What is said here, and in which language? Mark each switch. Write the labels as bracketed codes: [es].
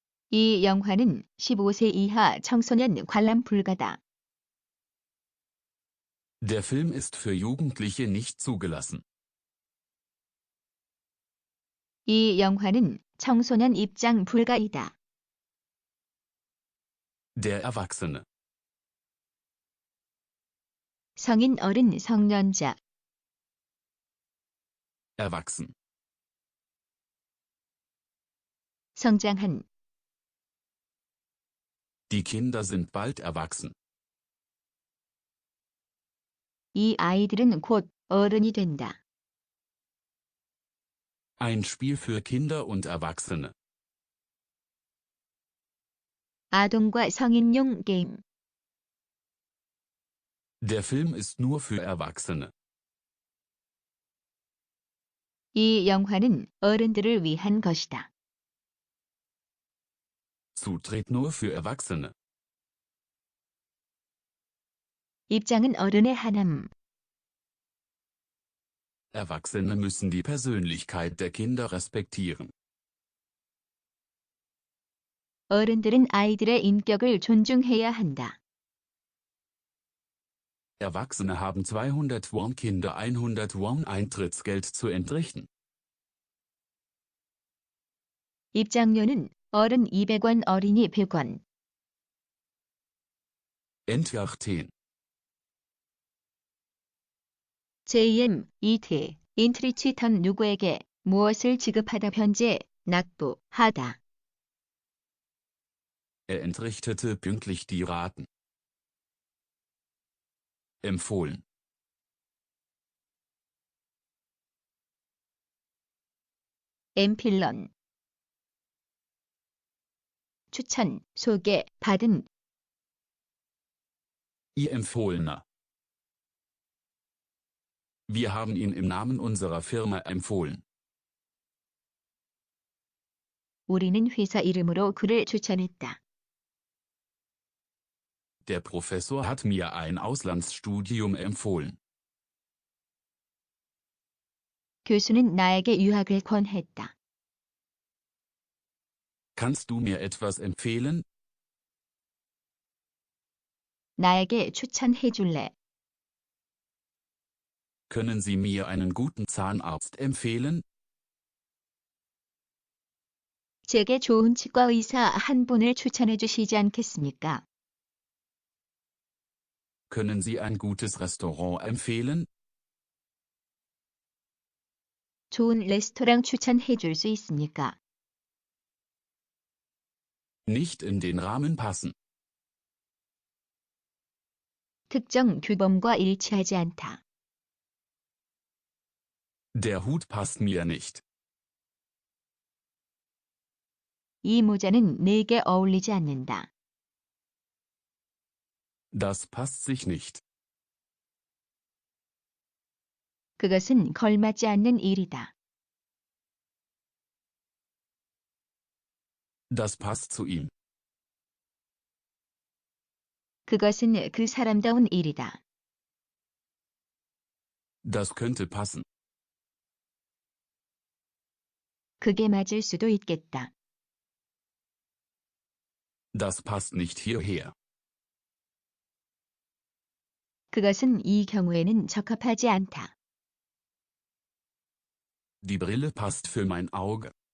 [ko] 이 영화는 15세 이하 청소년 관람 불가다. [de] Der Film ist für Jugendliche nicht zugelassen. [ko] 이 영화는 청소년 입장 불가이다. [de] Der Erwachsene. [ko] 성인 어른 성년자. [de] Erwachsen. [ko] 성장한. [de] Die Kinder sind bald erwachsen. [ko] 이 아이들은 곧 어른이 된다. [de] Ein Spiel für Kinder und Erwachsene. [ko] 아동과 성인용 게임. [de] Der Film ist nur für Erwachsene. [ko] 이 영화는 어른들을 위한 것이다. [de] Zutritt nur für Erwachsene. [ko] 입장은 어른의 하남. [de] Erwachsene müssen die Persönlichkeit der Kinder respektieren. [ko] 어른들은 아이들의 인격을 존중해야 한다. [de] Erwachsene haben 200 Won, Kinder 100 Won Eintrittsgeld zu entrichten. [ko] 입장료는 어른 200원, 어린이 100원. [de] Entgärten. [ko] JM, 이트, 인트리치턴 누구에게 무엇을 지급하다 변제, 납부하다. [de] Er entrichtete pünktlich die Raten. Empfohlen. 엠필런. [ko] 추천, 소개, 받은. [de] Ihr Empfohlener. Wir haben ihn im Namen unserer Firma empfohlen. [ko] 우리는 회사 이름으로 그를 추천했다. [de] Der Professor hat mir ein Auslandsstudium empfohlen. [ko] 교수는 나에게 유학을 권했다. [de] Kannst du mir etwas empfehlen? [ko] 나에게 추천해 줄래? [de] Können Sie mir einen guten Zahnarzt empfehlen? [ko] 제게 좋은 치과 의사 한 분을 추천해 주시지 않겠습니까? [de] Können Sie ein gutes Restaurant empfehlen? [ko] 좋은 레스토랑 추천해 줄 수 있습니까? [de] Nicht in den Rahmen passen. [ko] 특정 규범과 일치하지 않다. [de] Der Hut passt mir nicht. [ko] 이 모자는 내게 어울리지 않는다. [de] Das passt sich nicht. [ko] 그것은 걸맞지 않는 일이다. [de] Das passt zu ihm. [ko] 그것은 그 사람다운 일이다. [de] Das könnte passen. [ko] 그게 맞을 수도 있겠다. [de] Das passt nicht hierher. [ko] 그것은 이 경우에는 적합하지 않다. [de] Die Brille passt für mein Auge.